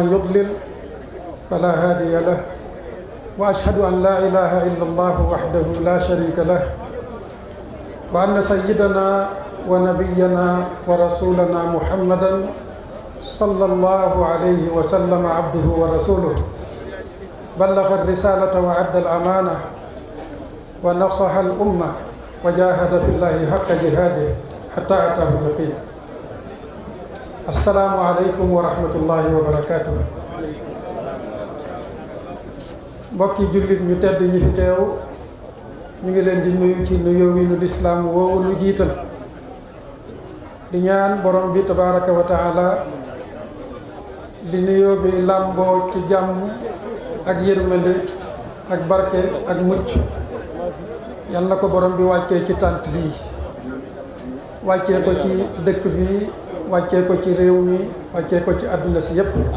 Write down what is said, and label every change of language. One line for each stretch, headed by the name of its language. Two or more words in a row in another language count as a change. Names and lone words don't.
Arabic: يضلل فلا هادي له وأشهد أن لا إله إلا الله وحده لا شريك له وأن سيدنا ونبينا ورسولنا محمدا صلى الله عليه وسلم عبده ورسوله بلغ الرسالة وأدى الأمانة ونصح الأمة وجاهد في الله حق جهاده حتى أتاه اليقين. السلام عليكم ورحمة الله وبركاته.
Wolof: mbokki jullit ñu tedd ñi fi teew ñu ngi leen di nuyu ci nuyoo wi nu lislaam woowu nu jiital di ñaan borom bi
Arabic: تبارك وتعالى
Wolof: di nuyoo bi làmboo ci jàmm ak yërmande ak barke ak mucc yal na ko borom bi wàccee ci tànt bii wàccee ko ci dëkk bi wàccee ko ci réew mi wàccee ko ci àdduna si yépp